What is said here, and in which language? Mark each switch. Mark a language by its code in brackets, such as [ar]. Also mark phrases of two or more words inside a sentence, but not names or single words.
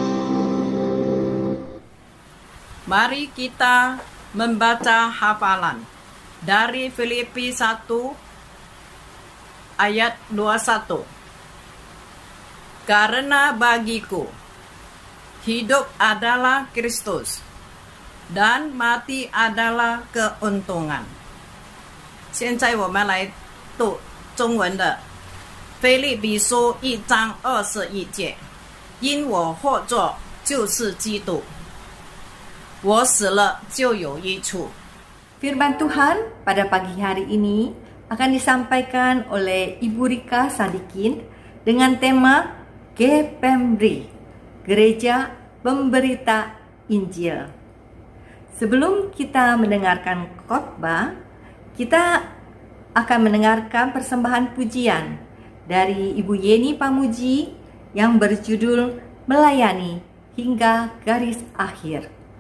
[id] Mari kita membaca hafalan dari Filipi 1 ayat 21. Karena bagiku hidup adalah Kristus dan mati adalah keuntungan. [zh] 现在我们来读中文的腓立比书1章21节，因我活着就是基督，我死了就有益处。 [id] Firman Tuhan pada pagi hari ini akan disampaikan oleh Ibu Rika Sadikin dengan tema GPEMBRI, Gereja Pemberita Injil. Sebelum kita mendengarkan khotbah, kita akan mendengarkan persembahan pujian dari Ibu Yeni Pamuji yang berjudul Melayani hingga garis akhir.